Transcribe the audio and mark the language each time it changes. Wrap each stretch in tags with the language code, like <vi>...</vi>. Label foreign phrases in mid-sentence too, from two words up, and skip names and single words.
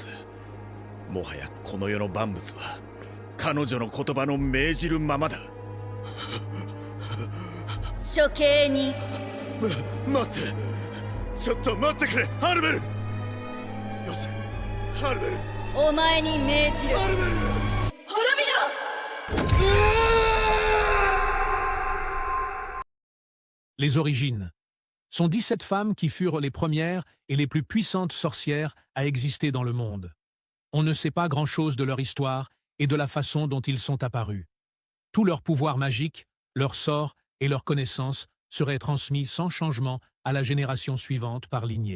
<ja>もはやこの世の万物は彼女の言葉の命じるままだ。処刑に待って、ちょっと待ってくれ、ハルベル。よせ、ハルベル。お前に命じる。ハルベル、滅びろ。</ja> <fr>Les origines sont 17 femmes qui furent les premières et les plus puissantes sorcières à exister dans le monde. On ne sait pas grand-chose de leur histoire et de la façon dont ils sont apparus. Tout leur pouvoir magique, leurs sorts et leurs connaissances seraient transmis sans changement à la génération suivante par lignée.</fr>